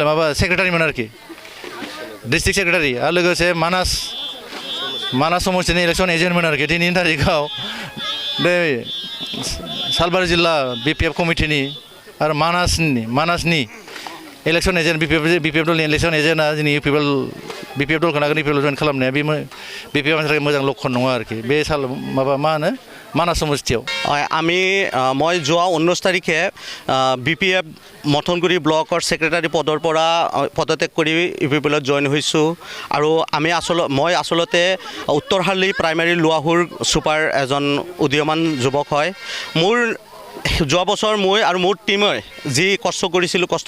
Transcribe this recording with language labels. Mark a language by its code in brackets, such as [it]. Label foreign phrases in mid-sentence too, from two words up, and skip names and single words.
[brx] माबा सेक्रेटारिमोन आरोखि [en] district secretary [brx] आरो लोगोसे मानास समस्टिनि इलेक्सन एजेन्टमोन आरोखि दिनैनि थारिखआव बे सालबारि जिल्ला बि पि एफ कमिटिनि आरो मानासनि [en] election agent [brx] बि पि एफ दलनि इलेक्सन एजेन्टआ दिनै बि पि एफ दलखौ नागारना इउ पि एल जइन खालामनाया बे बि पि एफनि थाखाय मोजां लक्षण नङा आरोखि बे मानास समष्टियाव [as] মই যোৱা 19 তাৰিখে বি পি এফ মথনগুৰি ব্লকৰ ছেক্ৰেটাৰী পদৰ পৰা পদত্যাগ কৰি ইউ পি পি এলত জইন হৈছোঁ আৰু মই আচলতে উত্তৰহালি প্ৰাইমেৰী লোৱাহুৰ ছুপাৰ এজন উদীয়মান যুৱক হয় মোৰ যোৱা বছৰ মই আৰু মোৰ টিমে যি কষ্ট কৰিছিলোঁ কষ্টৰ